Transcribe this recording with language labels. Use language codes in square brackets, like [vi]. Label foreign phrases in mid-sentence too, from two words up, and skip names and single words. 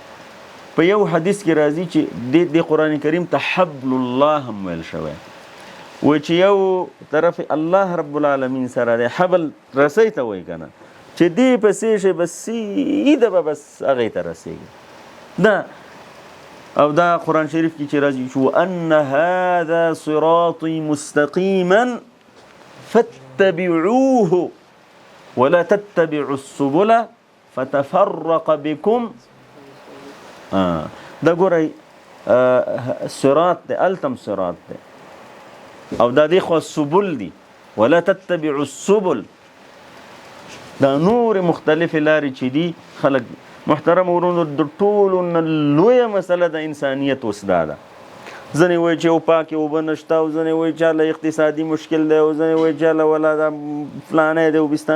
[ps] په یو حدیث کې راځي چې د قرآن کریم ته [ar] حبل الله [ps] هم ویل شوی، وایي چې یو طرف [ar] الله رب العالمین [ps] سره دی، حبل رسۍ ته وایي که نه، چې دې پسې شي بس سیده به بس هغې ته رسېږي. دا او دا قرآن شریف کې چې راځي چې [ar] وان هذا صراطي مستقیما فاتبعوه ولا تتبعوا السبل فتفرق بكم. [ps] دا ګورئ صراط دی، التم صراط دی او دا دی خو سبل دی، [ar] ولا تتبعوا السبل [ps] دا نور مختلفې لارې چې دي خلک. محترم ورونو د ټولو نه لویه مسله د انسانیت اوس دا ده. ځینې وایي چې یو پاکې اوبه نشته او ځینې وایي چې هله اقتصادي مشکل دی او ځینې وایي چې هله ولا دا فلانی دی او بستان.